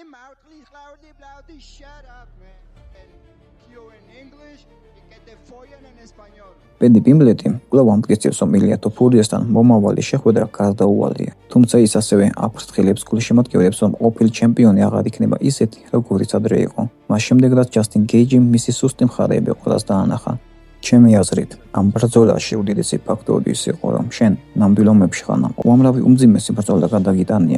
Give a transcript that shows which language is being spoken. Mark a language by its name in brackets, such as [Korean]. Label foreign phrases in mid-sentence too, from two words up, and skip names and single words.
[English] Please loudly, shut up, man. You in English, you get the follow [Spanish] en español. [Georgian] პედი პიმბლეტი კვლავ ამტკიცებს, რომ ილია თოფურიასთან მომავალი შეხვედრა გარდაუვალია. თუმცა ის ასევე აფრთხილებს გულშემატკივრებს, რომ ყოფილი ჩემპიონი აღარ იქნება ისეთი, როგორიც ადრე იყო. მას შემდეგ, რაც ჯასტინ გეიჯი მისი სუსტი მხარეები ყველას დაანახა. ჩემი აზრით, ამ ბრძოლაში უდიდესი ფაქტორი ის იყო, რომ შენ ნამდვილობებში ხარ უამრავი უმძიმესი ბრძოლა გადაგიტანია.